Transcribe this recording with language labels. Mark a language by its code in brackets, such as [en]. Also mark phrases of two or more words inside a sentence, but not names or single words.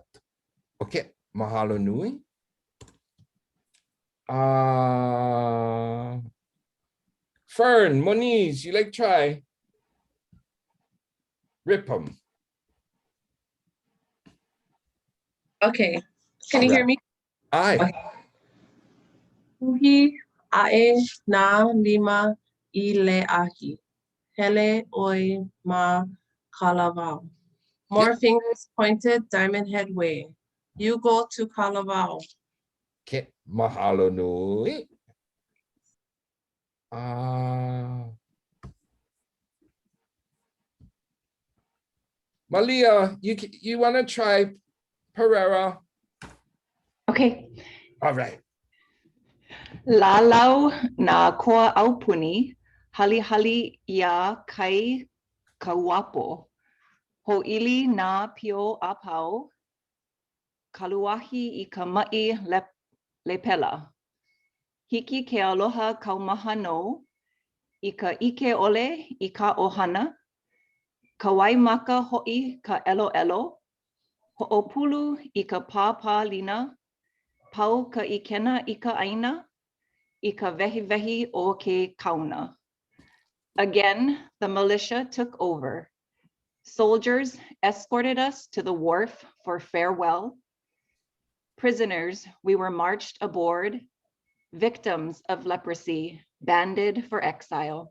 [en] Okay, [haw] mahalo nui. [en] Fern, Moniz, you like try? Rip 'em. Okay, can you hear me? Aye. [haw] Okay. Uhi ae na lima I le ahi. Hele oi ma kalavao. [en] More fingers pointed diamond head way. You go to kalavao. Okay, [haw] mahalo nui. [en] Malia, you want to try Pereira? Okay. All right. [haw] Lalau na koa aupuni, hali hali ia kai kawapo. Ho'ili na pio apau, kaluahi I ka ma'i lepela. Hiki ke aloha kaumaha no, I ka ike ole I ka ohana, kawai maka ho'i ka elo elo, ho'opulu I ka pāpā lina, pau ka ikena I ka aina, I ka vehi vehi o ke kauna. [en] Again, the militia took over. Soldiers escorted us to the wharf for farewell. Prisoners, we were marched aboard. Victims of leprosy, banded for exile.